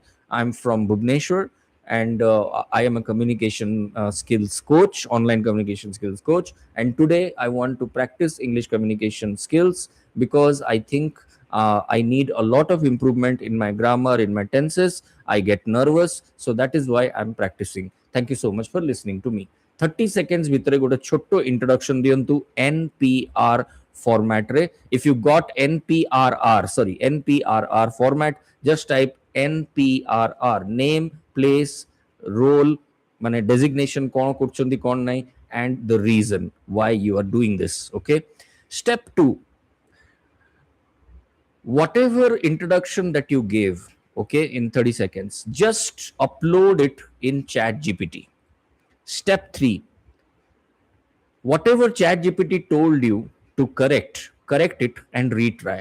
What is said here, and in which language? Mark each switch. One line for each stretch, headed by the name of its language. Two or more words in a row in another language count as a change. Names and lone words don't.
English: I'm from Bhubaneswar, and I am a communication skills coach, online communication skills coach. And today I want to practice English communication skills because I think I need a lot of improvement in my grammar, in my tenses. I get nervous, so that is why I'm practicing. Thank you so much for listening to me. 30 seconds
Odia: ଭିତରେ ଗୋଟେ ଛୋଟ introduction ଦିଅନ୍ତୁ
English: NPR format
Odia: ରେ.
English: If you got NPRR format, just type NPRR, name, place, role, মানে designation
Odia: କ'ଣ କରୁଛନ୍ତି କ'ଣ ନାହିଁ,
English: and the reason why you are doing this. Okay. Step 2. Whatever introduction that you gave, okay, in 30 seconds, just upload it in ChatGPT. Step 3. Whatever ChatGPT told you to correct it and retry.